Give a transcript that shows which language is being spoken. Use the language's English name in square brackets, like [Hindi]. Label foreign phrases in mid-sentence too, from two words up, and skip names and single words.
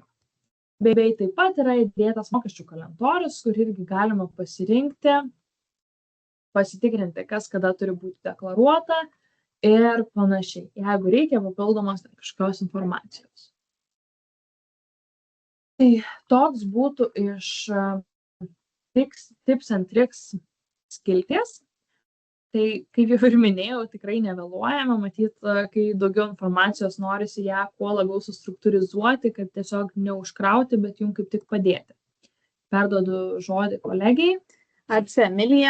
[Lithuanian] Bei taip pat yra įdėtas mokesčių kalendorius, kur irgi galima pasirinkti, pasitikrinti, kas kada turi būti deklaruota ir panašiai, jeigu reikia papildomos kažkokios informacijos. Tai toks būtų iš [English] tips and tricks [Lithuanian] skilties. Tai kaip jau ir minėjau, tikrai nevėluojame, matyt, kai daugiau informacijos norisi ją kuo labiau sustruktūrizuoti, kad tiesiog neužkrauti, bet jums kaip tik padėti. Perduodu žodį kolegijai. Ačiū, Emilija.